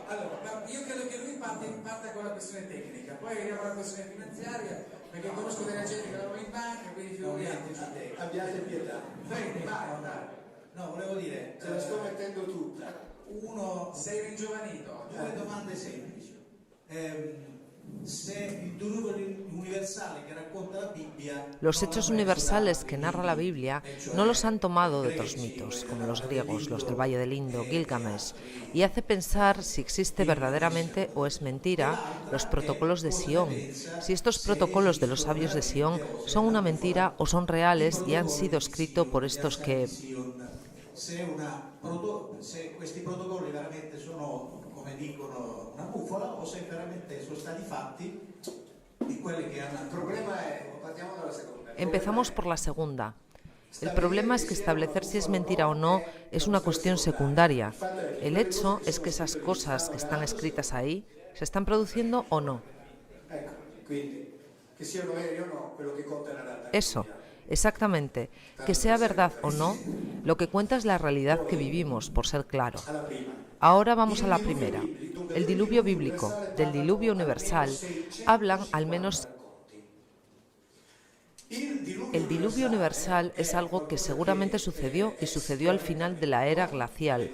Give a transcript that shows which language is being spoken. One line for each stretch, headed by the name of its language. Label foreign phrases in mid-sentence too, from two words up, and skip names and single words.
Italian: Allora, io credo che lui parta con la questione tecnica, poi arriviamo alla questione finanziaria, perché conosco della gente che lavora in banca, quindi figuriamoci. Abbiate pietà. No, volevo dire, Ce la sto mettendo tutta. uno, sei ringiovanito, due domande semplici.
Spanish: Los hechos universales que narra la Biblia no los han tomado de otros mitos, como los griegos, los del Valle del Indo, Gilgamesh, y hace pensar si existe verdaderamente o es mentira los protocolos de Sion, si estos protocolos de los sabios de Sion son una mentira o son reales y han sido escritos por estos que...
Italian: Se questi protocolli veramente sono, come dicono, una bufala o se veramente sono stati fatti di quelli che hanno... Il problema è, partiamo dalla seconda.
Spanish: Empezamos por la segunda. El problema es que establecer si es mentira o no es una cuestión secundaria. El hecho es que esas cosas que están escritas ahí se están produciendo o no.
Italian: Ecco, quindi, che siano veri o no, quello che conta è la realtà.
Spanish: Eso, exactamente. Que sea verdad o no, lo que cuenta es la realidad que vivimos, por ser claro. Ahora vamos a la primera. El diluvio bíblico, del diluvio universal, hablan al menos... El diluvio universal es algo que seguramente sucedió y sucedió al final de la era glacial.